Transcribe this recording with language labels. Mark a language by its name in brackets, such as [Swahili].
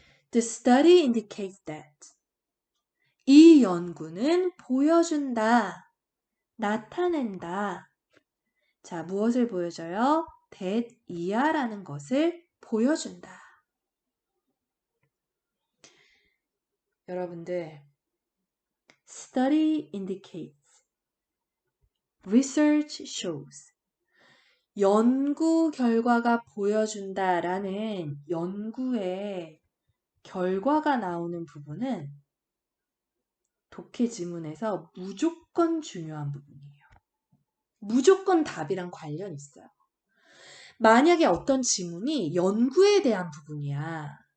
[English] The study indicates that. [Korean] 이 연구는 보여준다, 나타낸다. 자, 무엇을 보여줘요? that 이하라는 것을 보여준다. 여러분들, [English] study indicates, research shows. [Korean] 연구 결과가 보여준다라는 연구의 결과가 나오는 부분은 독해 지문에서 무조건 중요한 부분이에요. 무조건 답이랑 관련이 있어요. 만약에 어떤 지문이 연구에 대한 부분이야.